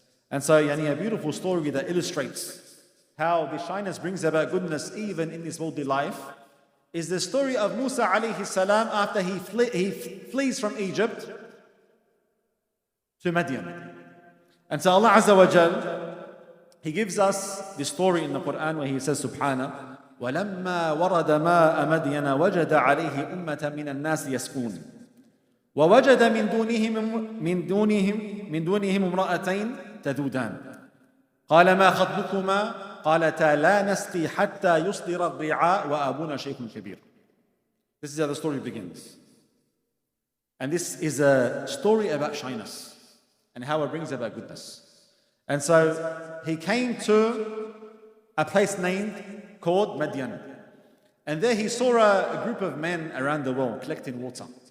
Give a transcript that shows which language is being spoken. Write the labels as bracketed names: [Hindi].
[English] And so a beautiful story that illustrates how the shyness brings about goodness even in this worldly life is the story of Musa alayhi salam after he flees from Egypt to Madian. And so Allah Azza wa Jal, He gives us the story in the Quran where He says, Subhana, [Arabic] ولما ورد ماء مدين وجد عليه أمة من الناس يسقون ووجد من دونهم امرأتين تذودان قال ما خطبكما قالتا لا نسقي حتى يصدر الرعاء وأبونا شيخ كبير. [English] This is how the story begins. And this is a story about shyness and how it brings about goodness. And so he came to a place named called Madian. And there he saw a group of men around the well collecting water.